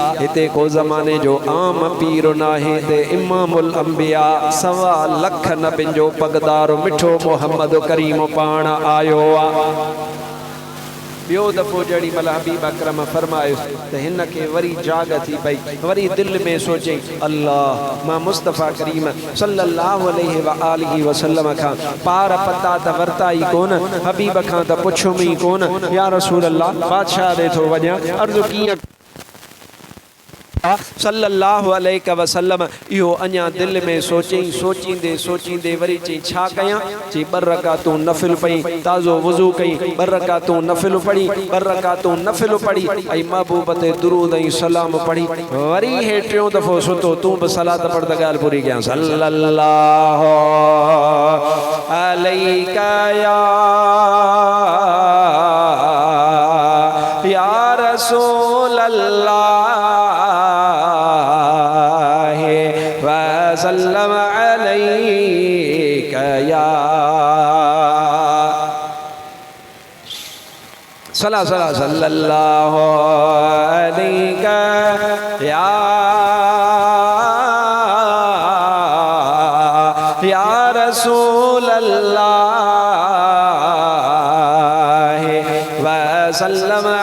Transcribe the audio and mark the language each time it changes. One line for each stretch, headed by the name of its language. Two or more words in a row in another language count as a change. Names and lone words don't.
Sindhi: हिते को ज़माने जो आम पीर नाहे ते इमामुल अंबिया 1.25 लख नबियुनि जो पगदार मिठो मोहम्मद करीम पाण आयो आहे। ॿियो दफ़ो जड़ी महिल हबीब अकरम फरमायो त हिन खे वरी जाग थी पई वरी दिलि में सोचे अल्लाह मां मुस्तफ़ा करीम
Arabic: صلى الله عليه وآله وسلم
Sindhi: खां पार पता त वरताई कोन हबीब खां त पुछुम ई कोन
Arabic: يا رسول الله
Sindhi: बादशाह ॾे थो वञा अर्ज़ु कीअं
Arabic: صلى الله عليه وسلم
Sindhi: इहो अञा दिलि में सोचई सोचींदे वरी चई छा कयां चई 2 रकातूं नफ़िल पई ताज़ो वुज़ू कई 2 रकातूं नफ़िल पढ़ी 2 रकातूं नफ़िल पढ़ी ऐं महबूब ते दुरूद ऐं सलाम पढ़ी वरी हे 3 दफ़ो सुतो तूं बि सलात पढ़ त ॻाल्हि पूरी कयां सल्लल्लाहु
Arabic: عليه يا رسول الله وسلم عليك يا صلا صلى الله عليك يا رسول الله وسلم